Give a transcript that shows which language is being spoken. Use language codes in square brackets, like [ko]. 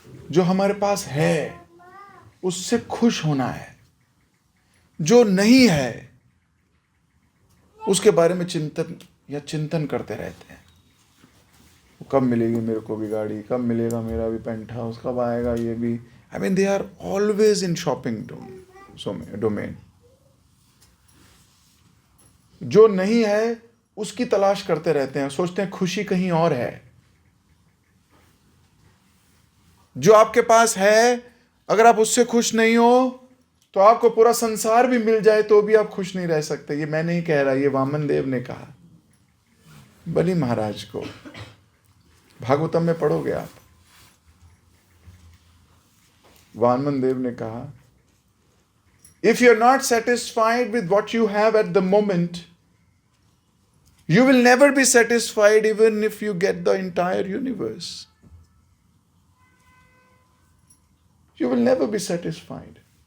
[hi] जो हमारे पास है उससे खुश होना है। जो नहीं है उसके बारे में चिंतन करते रहते हैं। कब मिलेगी मेरे को भी गाड़ी, कब मिलेगा मेरा भी पेंट हाउस, कब आएगा ये भी। [en] I mean, they are always in shopping domain. [hi] जो नहीं है उसकी तलाश करते रहते हैं, सोचते हैं खुशी कहीं और है। जो आपके पास है, अगर आप उससे खुश नहीं हो तो आपको पूरा संसार भी मिल जाए तो भी आप खुश नहीं रह सकते। ये मैं नहीं कह रहा, ये वामन देव ने कहा बलि महाराज को। भागवतम में पढ़ोगे आप, वामन देव ने कहा [en] If you are not satisfied with what you have at the moment, you will never be satisfied even if you get the entire universe. You will never be satisfied.